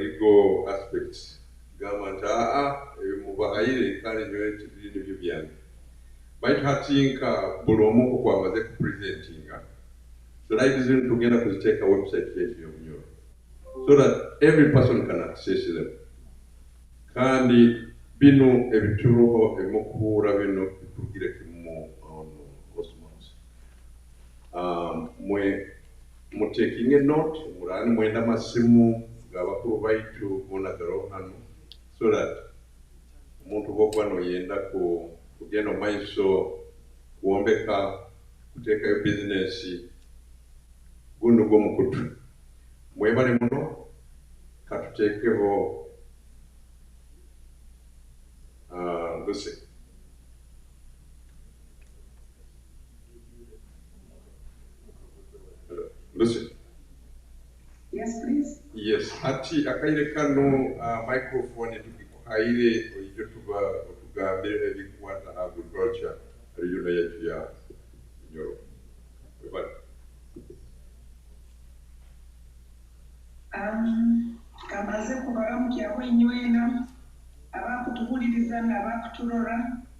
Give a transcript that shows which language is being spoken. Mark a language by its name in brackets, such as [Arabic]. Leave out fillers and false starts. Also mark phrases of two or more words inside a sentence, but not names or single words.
[English] legal aspects [Nyoro] gama nti ebimubahayire kandi nyowe tibiri nibyo byange baitu hatinka buloma okukwamaze ku presentinga slide zino tugenda kuziteka website yaitu ya Bunyoro [English] so that every person can access them [Nyoro] kandi bino ebituroho emukura bino bitugire kimu cosmos mwe [English] taking a note [Nyoro] murani mwenda masimu gabakuru baitu bonagaro hano [English] so that [Nyoro] umuntu bogwano yenda kugenda maiso kuombeka kuteka yo business guno go mukutu mwebale muno katutekeho Lucy. Lucy. [English] Yes, please. Yes, [Nyoro] hati akaire kano microphone tukikuhaire oijo tugambe ebikwata [English] agriculture region [Nyoro] yetu ya Bunyoro. Kamaze kubaramukyaho inywena abakutuhuliriza n'abakuturora